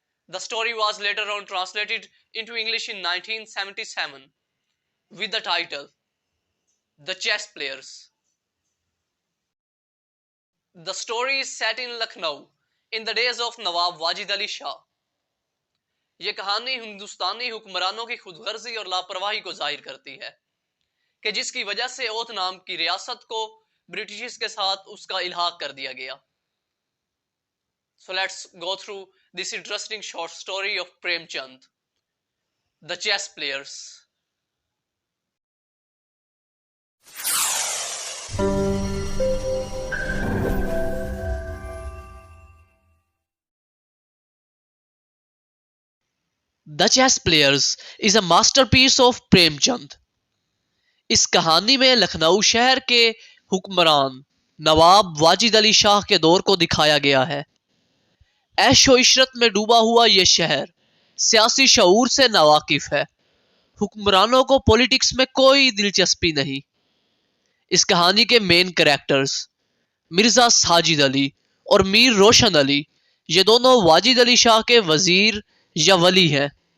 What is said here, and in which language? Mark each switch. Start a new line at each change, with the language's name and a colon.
English: The story was later on translated into English in 1977 with the title The Chess Players. The story is set in Lucknow in the days of Nawab Wajid Ali Shah.
Urdu: یہ کہانی ہندوستانی حکمرانوں کی خود غرضی اور لاپرواہی کو ظاہر کرتی ہے کہ جس کی وجہ سے اوت نام کی ریاست کو برٹشز کے ساتھ اس کا الحاق کر دیا گیا.
English: So let's go through this interesting short story of Prem Chand, The Chess Players. The Chess Players is a masterpiece of Prem Chand.
Urdu: اس کہانی میں لکھنؤ شہر کے حکمران نواب واجد علی شاہ کے دور کو دکھایا گیا ہے. عیش و عشرت میں ڈوبا ہوا یہ شہر سیاسی شعور سے ناواقف ہے. حکمرانوں کو پولیٹکس میں کوئی دلچسپی نہیں. اس کہانی کے مین کریکٹرز مرزا ساجد علی اور میر روشن علی یہ دونوں واجد علی شاہ کے وزیر یا ولی ہیں.